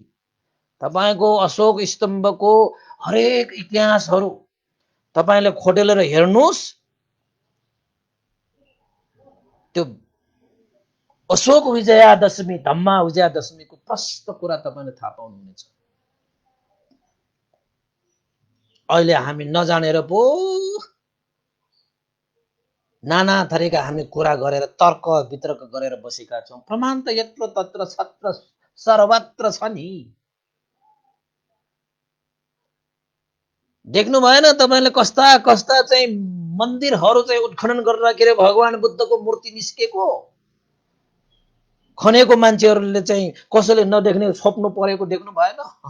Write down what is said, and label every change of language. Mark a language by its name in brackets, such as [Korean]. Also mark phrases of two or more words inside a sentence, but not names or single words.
[Nepali] तपाईको अशोक स्तम्भको हरेक इतिहासहरू तपाईले खोटेलेर हेर्नुहोस्, त्यो अशोक विजयादशमी, धम्मा विजयादशमीको प्रष्ट कुरा तपाईले थाहा पाउनुहुनेछ। अहिले हामी नजानेर पो नाना थरीका हामी कुरा गरेर तर्क वितर्क गरेर बसेका छौं। प्रमाण त यत्र तत्र छत्र सर्वत्र छ नि। देख्नु भएन तपाईले कस्ता कस्ता चाहिँ मन्दिरहरू चाहिँ उत्खनन गर्दाखेरि भगवान बुद्धको मूर्ति निस्केको? खनेको मान्छेहरूले चाहिँ कसैले नदेख्ने छोप्नु परेको देख्नु भएन?